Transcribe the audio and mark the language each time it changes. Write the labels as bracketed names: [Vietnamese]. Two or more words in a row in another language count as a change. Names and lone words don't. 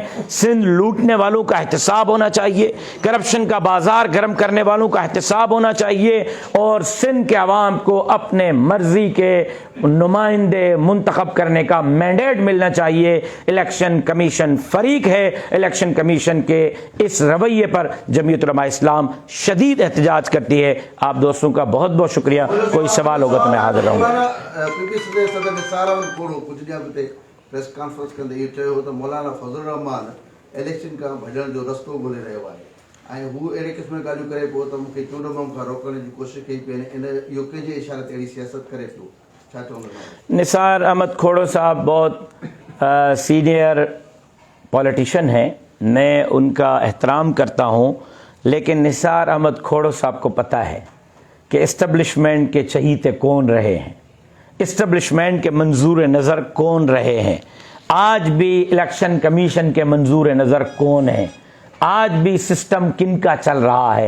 [Urdu] سندھ لوٹنے والوں کا احتساب ہونا چاہیے, کرپشن کا بازار گرم کرنے والوں کا احتساب ہونا چاہیے, اور سندھ کے عوام کو اپنے مرضی کے نمائندے منتخب کرنے کا مینڈیٹ ملنا چاہیے. [English] election commission [Urdu] فریق ہے, [English] election commission [Urdu] کے اس رویے پر جمعیت علماء اسلام شدید احتجاج کرتی ہے. آپ دوستوں کا بہت بہت شکریہ. کوئی سوال ہوگا تو میں حاضر رہوں گا. [English] press conference [Sindhi] कंदे इहो चयो त मौलाना फज़ल रहमान इलेक्शन खां भॼण जो रस्तो ॻोल्हे रहियो आहे, ऐं हू अहिड़े क़िस्म जूं ॻाल्हियूं करे पियो त मूंखे चूंडम खां रोकण जी कोशिशि कई पई. इन इहो कंहिंजे इशारे ते अहिड़ी सियासत करे पियो, छा चवंदो? [Urdu] نثار احمد کھوڑو صاحب بہت [English] senior politician [Urdu] ہیں، میں ان کا احترام کرتا ہوں، لیکن نثار احمد کھوڑو صاحب کو پتا ہے کہ اسٹیبلشمنٹ کے چہیتے کون رہے ہیں، اسٹیبلشمنٹ کے منظور نظر کون رہے ہیں، آج بھی [English] election commission [Urdu] کے منظور نظر کون ہے، آج بھی سسٹم کن کا چل رہا ہے.